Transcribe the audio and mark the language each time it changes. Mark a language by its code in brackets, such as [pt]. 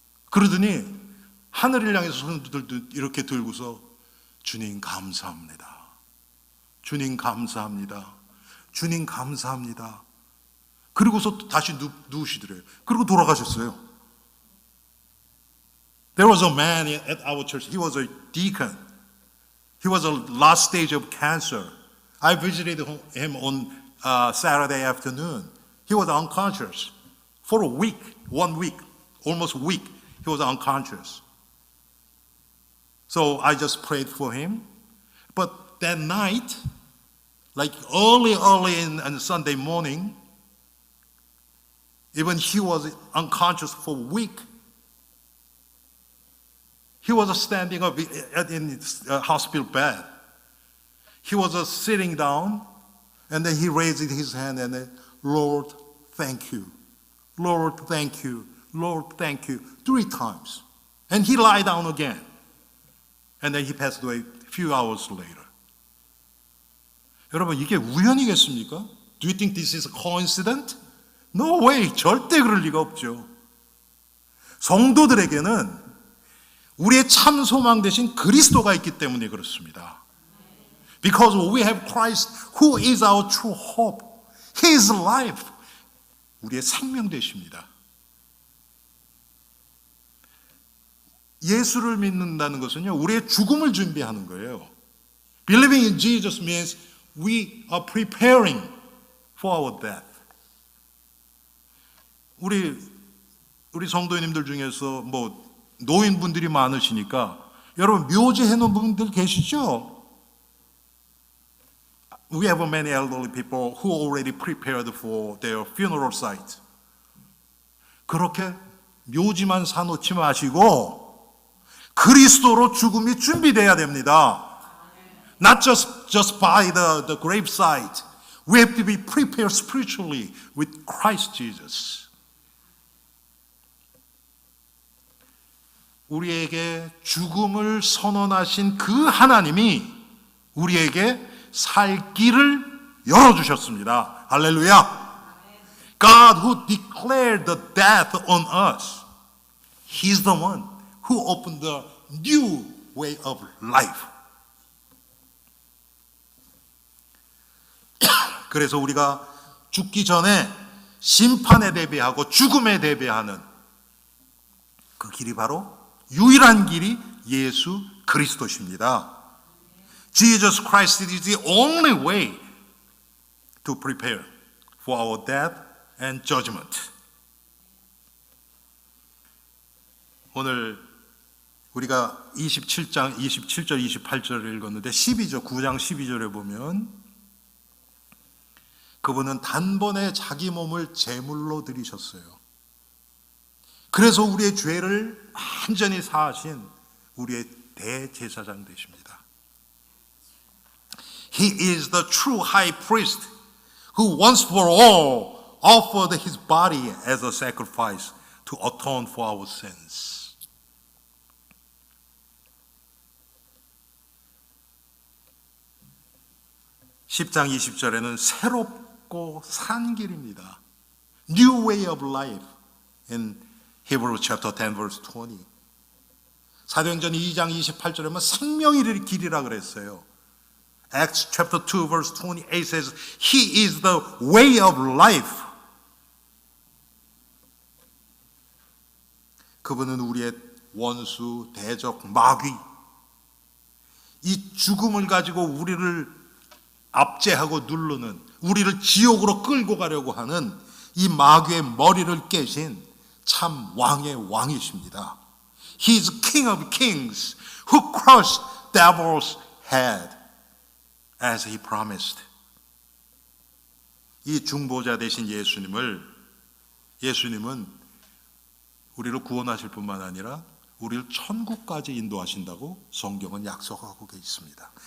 [ko] 그러더니 하늘을 향해서 손들도 이렇게 들고서, 주님 감사합니다. 주님 감사합니다. 주님 감사합니다. 그리고서 다시 누우시더래요. 그리고 돌아가셨어요. [en] There was a man at our church. He was a deacon. He was a last stage of cancer. I visited him on Saturday afternoon. He was unconscious for a week, 1 week, almost a week. He was unconscious. So I just prayed for him. But that night, like early on Sunday morning, even he was unconscious for a week. He was standing up in his hospital bed. He was sitting down, and then he raised his hand and said, Lord, thank you. Lord, thank you. Lord, thank you. 3 times. And he lied down again. And then he passed away a few hours later. [ko] 여러분, 이게 우연이겠습니까? [en] Do you think this is a coincidence? No way. [ko] 절대 그럴 리가 없죠. 성도들에게는 우리의 참 소망 대신 그리스도가 있기 때문에 그렇습니다. [en] Because we have Christ who is our true hope. His life. [ko] 우리의 생명 되십니다. 예수를 믿는다는 것은요, 우리의 죽음을 준비하는 거예요. [en] Believing in Jesus means we are preparing for our death. [ko] 우리 성도님들 중에서 노인분들이 많으시니까 여러분 묘지 해놓은 분들 계시죠? [en] We have many elderly people who already prepared for their funeral site. [ko] 그렇게 묘지만 사놓지 마시고 그리스도로 죽음이 준비돼야 됩니다. [en] Not just by the gravesite. We have to be prepared spiritually with Christ Jesus. [ko] 우리에게 죽음을 선언하신 그 하나님이 우리에게 살 길을 열어주셨습니다. 할렐루야. [en] God who declared the death on us. He's the one who opened the new way of life. [ko] 그래서 우리가 죽기 전에 심판에 대비하고 죽음에 대비하는 그 길이 바로 유일한 길이 예수 그리스도십니다. [en] Jesus Christ is the only way to prepare for our death and judgment. [ko] 오늘 우리가 27장 27절 28절을 읽었는데 9장 12절에 보면 그분은 단번에 자기 몸을 제물로 드리셨어요. 그래서 우리의 죄를 완전히 사하신 우리의 대제사장 되십니다. [en] He is the true high priest who once for all offered his body as a sacrifice to atone for our sins. [ko] (10장 20절에는) 새롭고 산 길입니다. [en] New way of life in Hebrews chapter 10 verse 20. [ko] 사도행전 2장 28절에는 생명의 길이라 그랬어요. [en] Acts chapter 2 verse 28 says He is the way of life. [ko] 그분은 우리의 원수, 대적, 마귀, 이 죽음을 가지고 우리를 압제하고 누르는, 우리를 지옥으로 끌고 가려고 하는 이 마귀의 머리를 깨신 참 왕의 왕이십니다. [en] He is King of Kings who crushed devil's head as he promised. [ko] 이 중보자 되신 예수님은 우리를 구원하실 뿐만 아니라 우리를 천국까지 인도하신다고 성경은 약속하고 있습니다.